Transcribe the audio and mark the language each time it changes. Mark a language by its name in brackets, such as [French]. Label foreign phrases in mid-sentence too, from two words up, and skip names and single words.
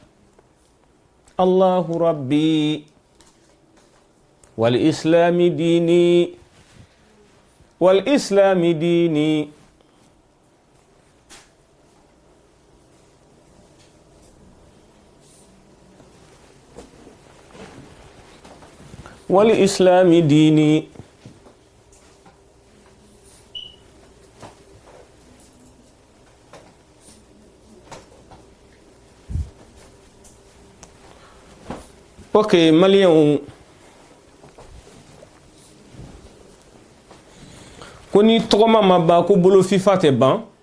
[Arabic] الله ربي والإسلام ديني والإسلام ديني والإسلام ديني [Bambara] ok malien ko ni tɔgɔma ma ban ko bolo fifa tɛ ban